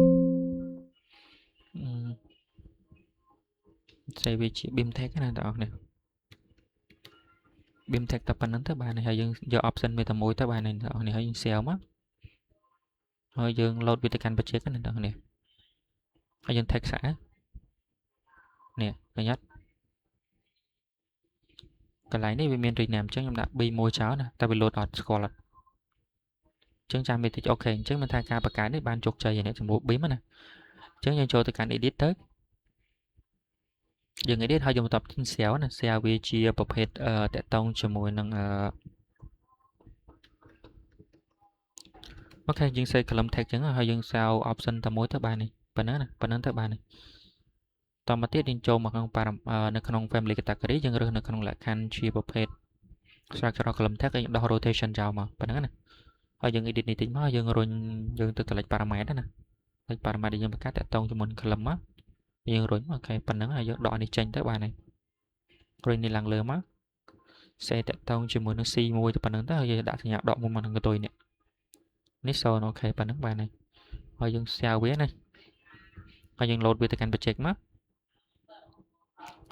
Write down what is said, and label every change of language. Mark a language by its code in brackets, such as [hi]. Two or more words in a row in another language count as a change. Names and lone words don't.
[km] share វាជា [en] beam text [km] ណាបងប្អូន [en] beam text [km] តែប៉ុណ្ណឹងទៅបានហើយយើងយក option មួយតែមួយទៅបាន ហើយបងប្អូនហើយយើង share មកហើយយើង load វាទៅកាន់ project ណាបងប្អូនហើយយើង text នេះឃើញអត់ [vi] cái này [km] នេះវាមាន rename អញ្ចឹងខ្ញុំដាក់ b មួយចោលណាតែវា load អត់ស្គាល់អត់អញ្ចឹងចាំវាតិចអូខេអញ្ចឹងមិនថាការបង្កើតនេះបានជោគជ័យនេះចំពោះ beam ណាអញ្ចឹងយើងចូលទៅកាន់ edit ទៅ យើង edit ហើយយើងបន្ត cell ណា cell វាជាប្រភេទតាក់ទងជាមួយនឹងអូខេយើង [en] set column text [km] អញ្ចឹងហើយយើង [en] save option [km] តែមួយទៅបាននេះប៉ុណ្ណឹងណាប៉ុណ្ណឹងទៅបាននេះតមកទៀតយើងចូលមកក្នុងនៅក្នុង [en] family category [km] យើងរើសនៅក្នុងលក្ខខណ្ឌជាប្រភេទ [en] structural column text [km] យើងដោះ rotation ចោល មកប៉ុណ្ណឹងណាហើយយើង edit នេះតិចមកយើងរុញយើងទៅ [en] select parameter [km] ណា [en] select parameter [km] យើងបង្កើតតាក់ទងជាមួយនឹង column មកយើងរុញអូខេប៉ុណ្ណឹងហើយយើងដកនេះចេញទៅបានហើយរុញនេះឡើងលើមក set តាក់ទងជាមួយនឹង C1 ទៅប៉ុណ្ណឹងទៅហើយយើងដាក់សញ្ញាដកមុំមកនឹងកន្ទុយនេះនេះសូនអូខេប៉ុណ្ណឹងបានហើយហើយយើង save វាណាហើយយើង load វាទៅកាន់ project មកហើយ